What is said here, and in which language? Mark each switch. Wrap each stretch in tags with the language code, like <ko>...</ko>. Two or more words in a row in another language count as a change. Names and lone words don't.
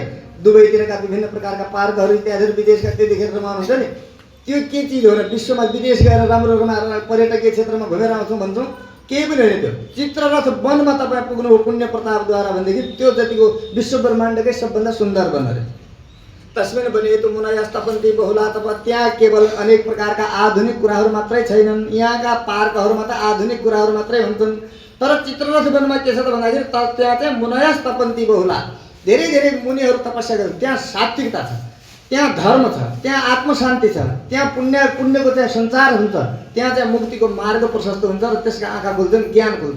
<ne>दुबईतिरका विभिन्न प्रकारका पार्कहरू इत्यादिहरू विदेशका त्यतिखेर रमाउनुहुन्छ नि। त्यो के चिज हो र? विश्वमा विदेश गएर राम्रो रमाएर पर्यटकीय क्षेत्रमा घुमेर आउँछौँ भन्छौँ, केही पनि होइन। त्यो चित्ररथ वनमा तपाईँ पुग्नु हो पुण्य प्रतापद्वारा भनेदेखि त्यो जतिको विश्व ब्रह्माण्डकै सबभन्दा सुन्दर वन अरे।</ne> <sa>तस्मिन् बनेतु मुनयस् तपन्ति बहुला तप।</sa> <ne>त्यहाँ केवल अनेक प्रकारका आधुनिक कुराहरू मात्रै छैनन्, यहाँका पार्कहरूमा त आधुनिक कुराहरू मात्रै हुन्छन्। तर चित्ररथ वनमा के छ त भन्दाखेरि त्यहाँ चाहिँ</ne> <sa>मुनयस् तपन्ति बहुला,</sa> <ne>धेरै धेरै मुनिहरू तपस्या गर्छन्। त्यहाँ सात्विकता छ, त्यहाँ धर्म छ, त्यहाँ आत्मशान्ति छ, त्यहाँ पुण्यको चाहिँ सञ्चार हुन्छ, त्यहाँ चाहिँ मुक्तिको मार्ग प्रशस्त हुन्छ र त्यसका आँखा खुल्छन्, ज्ञान खुल्छ।</ne>